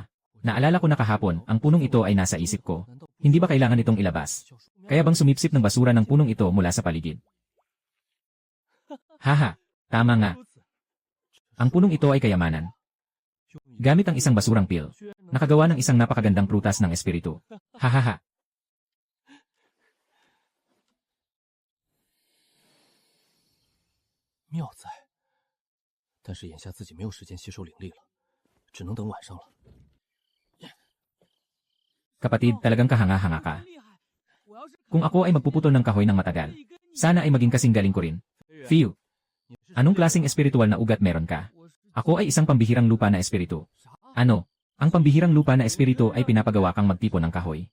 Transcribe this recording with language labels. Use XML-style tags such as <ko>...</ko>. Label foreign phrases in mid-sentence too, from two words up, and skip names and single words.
<tl>Naalala ko na kahapon, ang punong ito ay nasa isip ko. Hindi ba kailangan itong ilabas? Kaya bang sumipsip ng basura ng punong ito mula sa paligid? Haha, tama nga. Ang punong ito ay kayamanan. Gamit ang isang basurang pil, nakagawa ng isang napakagandang prutas ng espiritu. Hahaha.</tl> <zh>妙哉！但是眼下自己没有时间吸收灵力了，只能等晚上了。</zh> <tl>Kapatid, talagang kahanga-hanga ka. Kung ako ay magpuputol ng kahoy ng matagal, sana ay maging kasing galing ko rin. Fiu, anong klaseng espiritual na ugat meron ka? Ako ay isang pambihirang lupa na espiritu. Ano? Ang pambihirang lupa na espiritu ay pinapagawa kang magtipon ng kahoy.</tl>